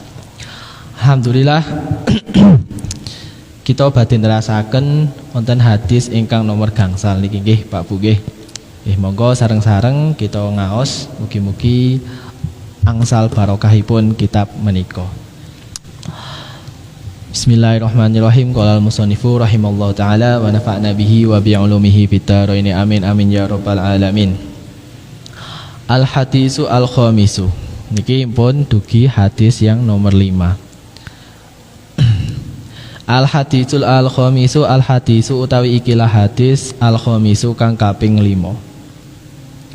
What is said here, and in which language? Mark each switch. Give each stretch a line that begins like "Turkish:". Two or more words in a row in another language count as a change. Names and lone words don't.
Javanese: Alhamdulillah kita badhe nerasaken wonten hadis ingkang nomor gangsal niki nggih Pak Bu nggih. Monggo sareng-sareng kita ngaos mugi-mugi angsal barokahipun kitab menika.
Arabic: Bismillahirrahmanirrahim. قال المصنف رحمه الله تعالى ونفعنا به وبعلومه في الدارين آمين آمين يا رب العالمين. الحديث الخامس.
Javanese: Niki pun dugi hadis yang nomor 5.
Arabic: الحديث الخامس.
Javanese: Al-hadisu utawi ikilah hadis al-khamisu kang kaping 5.